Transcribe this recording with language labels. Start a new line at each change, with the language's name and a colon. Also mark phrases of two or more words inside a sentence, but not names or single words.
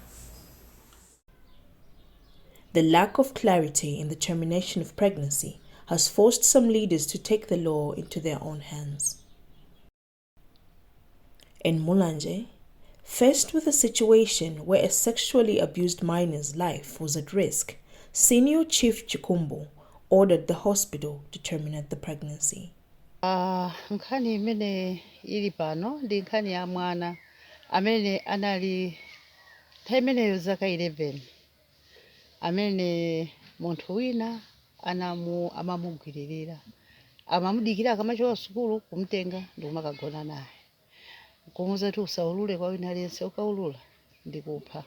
English: The lack of clarity in the termination of pregnancy has forced some leaders to take the law into their own hands. In Mulanje, faced with a situation where a sexually abused minor's life was at risk, Senior Chief Chikumbo ordered the hospital to terminate the pregnancy.
Nyanja: Nkhani imene ili pano ndi nkhani ya mwana amene anali imeneyo zaka 11, amene munthu wina amamugwiririra, amamudikira akamachoka sukulu kumtenga ndi kumakagona naye, kumuwuza kuti usaulule kwa wina aliyense, ukaulula ndikupha.